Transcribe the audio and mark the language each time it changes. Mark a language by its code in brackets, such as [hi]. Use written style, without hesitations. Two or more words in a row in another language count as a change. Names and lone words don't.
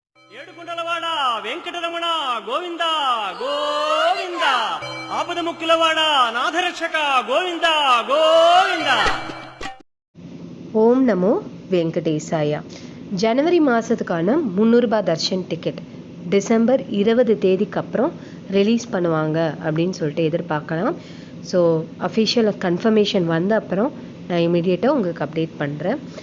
[te] ఏడుకొండలవాడ వెంకటరమణ గోవింద గోవింద ఆపద ముక్కులవాడ నాథరక్షక గోవింద గోవింద. [sa] ॐ नमो वेङ्कटेशाय. [ta] ஜனவரி மாதத்துக்கான 300 ரூபாய் தர்ஷன் டிக்கெட் டிசம்பர் 20 தேதிக்கு அப்புறம் ரிலீஸ் பண்ணுவாங்க அப்படின்னு சொல்லிட்டு எதிர்பார்க்கலாம். ஸோ [en] official confirmation [ta] வந்த அப்புறம் நான் இமீடியட்டாக உங்களுக்கு அப்டேட் பண்ணுறேன்.